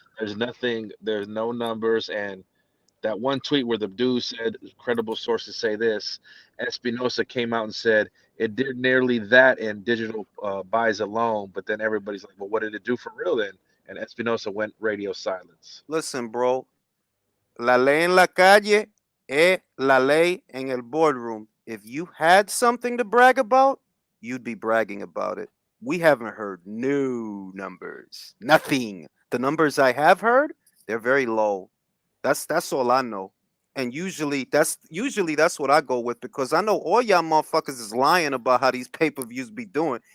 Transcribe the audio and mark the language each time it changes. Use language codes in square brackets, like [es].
[en] There's no numbers, and that one tweet where the dude said credible sources say this, Espinosa came out and said it did nearly that in digital buys alone, but then everybody's like, well, what did it do for real then? And Espinosa went radio silence. Listen, bro, [es] la ley en la calle es la ley en el boardroom. [en] If you had something to brag about, you'd be bragging about it. We haven't heard no numbers. Nothing. The numbers I have heard, they're very low. That's all I know. And usually that's what I go with, because I know all y'all motherfuckers is lying about how these pay-per-views be doing.